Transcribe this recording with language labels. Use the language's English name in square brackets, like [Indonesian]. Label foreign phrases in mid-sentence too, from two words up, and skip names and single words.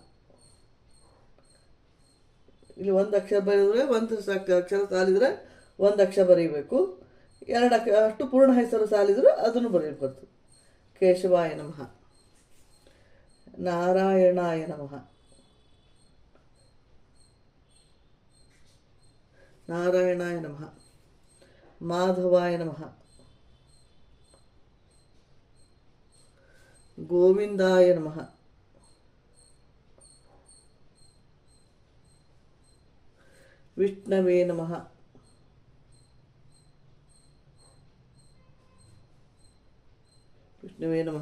[Kannada] ಇಲ್ಲಿ 1 ಅಕ್ಷರ ಬರೆದ್ರೆ 1 ಅಕ್ಷರ ಸಾಲಿದ್ರೆ 1 ಅಕ್ಷರ ಬರೀಬೇಕು. 2 ಅಷ್ಟು ಪೂರ್ಣ ಹೆಸರು ಸಾಲಿದ್ರೆ ಅದನ್ನು ಬರೀಬೇಕು. [Sanskrit] ಕೇಶವಾಯ ನಮಃ. ನಾರಾಯಣಾಯ ನಮಃ. ನಾರಾಯಣಾಯ ನಮಃ. ಮಾಧವಾಯ ನಮಃ. ಗೋವಿಂದಾಯ ನಮಃ. ವಿಷ್ಣವೇ ನಮಃ. ವಿಷ್ಣವೇ ನಮಃ.